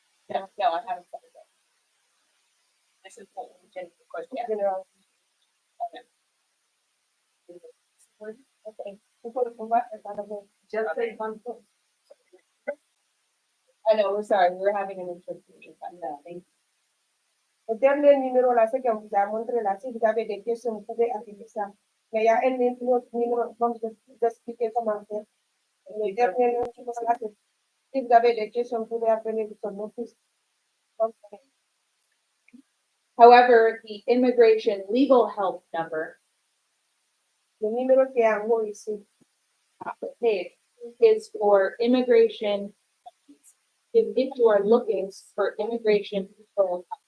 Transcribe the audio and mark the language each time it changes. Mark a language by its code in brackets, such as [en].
[en] No, I haven't said it. This is for general questions. General. Okay. Just say one thing. I know, we're sorry, we're having an interpretation. Thank you. [fr] Le dernier numéro là, c'est qu'on vous a montré là, si vous avez des questions, vous pouvez appeler ça. Mais il y a un autre numéro, comme je vous expliquer comment faire. Le dernier numéro là, c'est si vous avez des questions, vous pouvez appeler son office. [en] However, the immigration legal help number, [fr] Le numéro qui est en haut ici, [en] the page, is for immigration. If you are looking for immigration control,